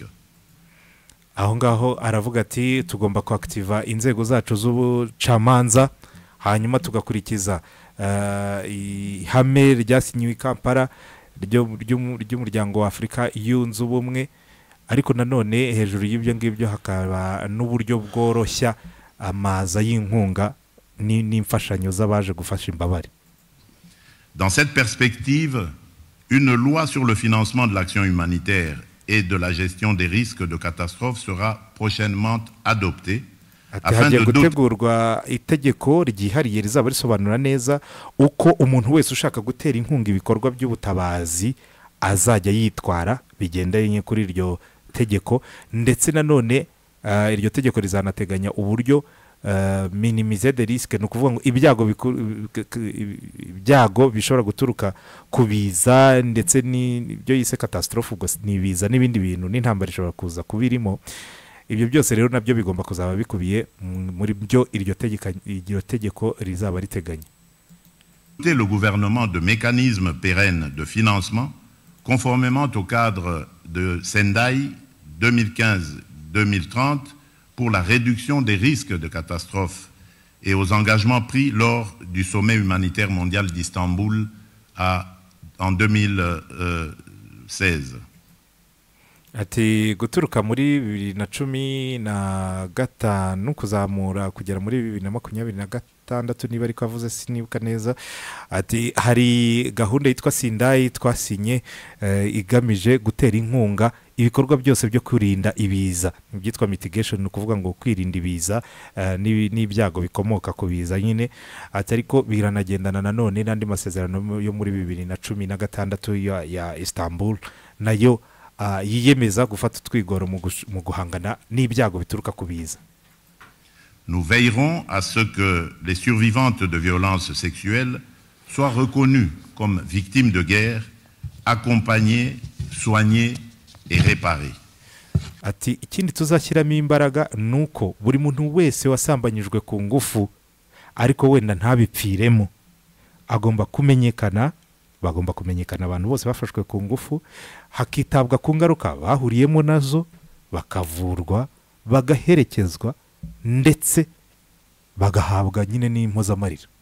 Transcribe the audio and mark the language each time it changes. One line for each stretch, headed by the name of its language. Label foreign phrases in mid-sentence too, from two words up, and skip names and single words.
Kinyarwanda: aho ngaho aravuga ati tugomba kuactiva inzego zacu z'ubucamanza, hanyuma tugakurikiza ihame ryasinywe i Kampala ry'umuryango wa Afurika yunze ubumwe, ariko nanone hejuru y'ibyo ngibyo hakaba n'uburyo bworoshya amaza y'inkunga n'imfashanyo z'abaje gufasha imbabare.
French: Dans cette perspective, une loi sur le financement de l'action humanitaire et de la gestion des risques de catastrophes sera prochainement adoptée
Kinyarwanda: ati
French: afin
Kinyarwanda: hagiye
French: de doter
Kinyarwanda: gutegurwa itegeko ryihariye rizaba risobanura neza uko umuntu wese ushaka gutera inkunga ibikorwa by'ubutabazi azajya yitwara bigendanye kuri iryo tegeko, ndetse nanone iryo tegeko rizanateganya uburyo
French: minimize de risque,
Kinyarwanda: ni ukuvuga ngo ibyago bishobora guturuka ku biza ndetse n'ibyo yise catastrophe, ubwo ni ibiza n'ibindi bintu n'intambara ishobora kuza kubirimo. Ibyo byose rero nabyo bigomba kuzaba bikubiye muri byo iryo tegeko rizaba riteganya.
French: le gouvernement de mécanismes pérennes de financement conformément au cadre de Sendai 2015-2030 pour la réduction des risques de catastrophes et aux engagements pris lors du sommet humanitaire mondial d'Istanbul en 2016.
Kinyarwanda: Ati guturuka muri 2015 kuzamura kugera muri 2026 niba ariko avuze sinibuka neza. Ati hari gahunda yitwa Sendai twasinye igamije gutera inkunga ibikorwa byose byo kwirinda ibiza, byitwa mitigation, ni ukuvuga ngo kwirinda ibiza n'ibyago bikomoka ku biza nyine. Ati ariko biranagendana nanone n'andi masezerano yo muri 2016 ya Istanbul nayo yiyemeza gufata utwigoro mu guhangana n'ibyago bituruka ku biza.
French: Nous veillerons à ce que les survivantes de violences sexuelles soient reconnues comme victimes de guerre, accompagnées, soignées et réparées.
Kinyarwanda: Ati ikindi tuzashyiramo imbaraga nuko buri muntu wese wasambanyijwe ku ngufu ariko wenda ntabipfiremo agomba kumenyekana, bagomba kumenyekana abantu bose bafashwe ku ngufu, hakitabwa ku ngaruka bahuriyemo nazo, bakavurwa, bagaherekezwa ndetse bagahabwa nyine n'impozamarira.